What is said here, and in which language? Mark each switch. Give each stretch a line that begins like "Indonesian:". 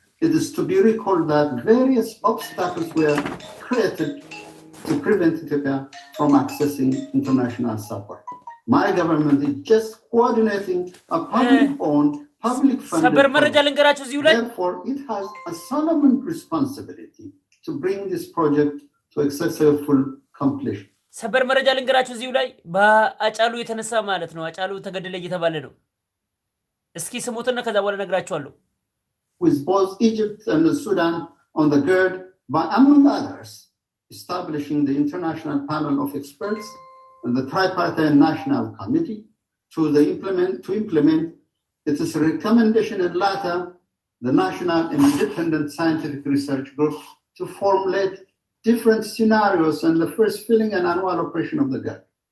English: It is to be recalled that various obstacles were created to prevent Ethiopia from accessing international support. My government is just coordinating a public-owned, public-funded project. Therefore, it has a solemn responsibility to bring this project to a successful completion.
Amharic: ሰበር መረጃ ልንገራችሁ እዚሁ ላይ በአጫሉ የተነሳ ማለት ነው። አጫሉ ተገደለ እየተባለ ነው። እስኪ ስሙትና ከዛ በኋላ ነግራችኋለሁ።
English: With both Egypt and Sudan on the GERD, by among others, establishing the International Panel of Experts and the Tripartite National Committee to implement its recommendation, and later the National Independent Scientific Research Group to formulate different scenarios and the first filling and annual operation of the GERD.